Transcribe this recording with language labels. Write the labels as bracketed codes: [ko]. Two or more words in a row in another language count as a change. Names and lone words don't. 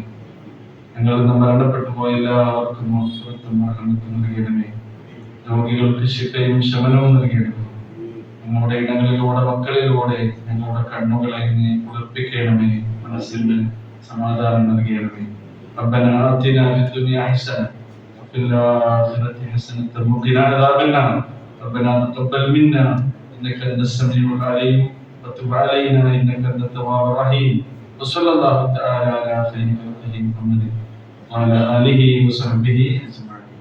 [ml] ഞങ്ങളിൽ നിന്ന് മരണപ്പെട്ടു പോയ എല്ലാവർക്കും നൽകണമേ. രോഗികൾക്ക് ശിഫയും ശമനവും നൽകണമേ. ഞങ്ങളുടെ ഇടങ്ങളിലൂടെ, മക്കളിലൂടെ ഞങ്ങളുടെ കണ്ണുകളെ നീ കുളിർപ്പിക്കണമേ. മനസ്സിന് സമാധാനം നൽകണമേ. [ar] ربنا آتنا في الدنيا حسنة وفي الآخرة حسنة وقنا عذاب النار. ربنا تقبل منا إنك أنت السميع العليم وتب علينا إنك أنت التواب الرحيم. وصلى الله تعالى على خير خلقه محمد وعلى آله وصحبه أجمعين.